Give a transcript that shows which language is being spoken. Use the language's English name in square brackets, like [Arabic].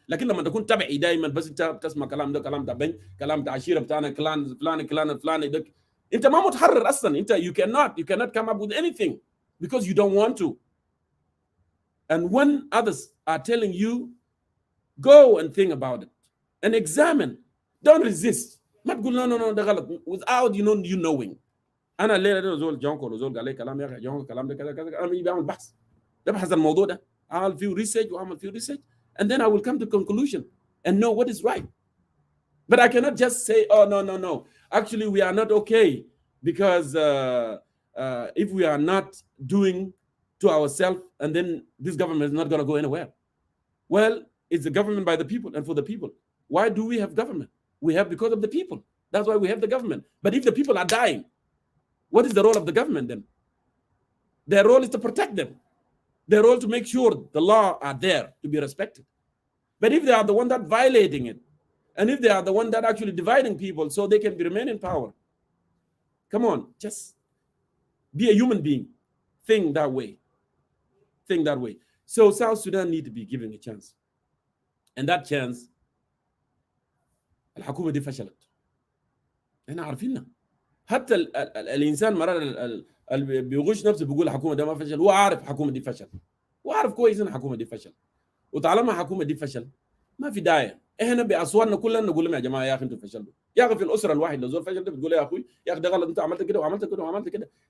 [Arabic] لكن لما تكون تبعي دائما بس انت بتسمع كلام ده كلام بنك كلام عشيره بتاعنا كلان فلان ده انت ما متحرر اصلا. انت [English] you cannot come up with anything because you don't want to. And when others are telling you, go and think about it and examine. Don't resist. [Arabic] ما تقول [English] no [Arabic] ده غلط without you knowing. انا ليه زول جونكو زول قال لي كلام يا اخي جونكو كلام ده كذا انا بيجي بعمل بحث الموضوع ده. [English] I'll few research and then I will come to conclusion and know what is right. But I cannot just say, oh no. Actually, we are not okay because if we are not doing to ourselves, and then this government is not going to go anywhere. Well, it's the government by the people and for the people. Why do we have government? We have because of the people. That's why we have the government. But if the people are dying, what is the role of the government then? Their role is to protect them. Their role to make sure the law are there to be respected. But if they are the one that violating it, and if they are the one that actually dividing people so they can remain in power, come on, just be a human being. Think that way. So South Sudan need to be given a chance. And that chance, [Arabic] الحكومة دي فشلت. احنا عارفينها. حتى الإنسان مرة بيغش نفسه بيقول الحكومة دي ما فشل، هو عارف الحكومة دي فشل. وعارف كويس ان الحكومة دي فشل. وطالما الحكومة دي فشل ما في داعي. احنا باصواتنا كلنا نقول لهم يا جماعه يا اخي انتوا فشلتوا. يا اخي في الاسره الواحد لو زول فشل ده بتقول يا اخوي يا اخي ده غلط انت عملت كده وعملت كده وعملت كده.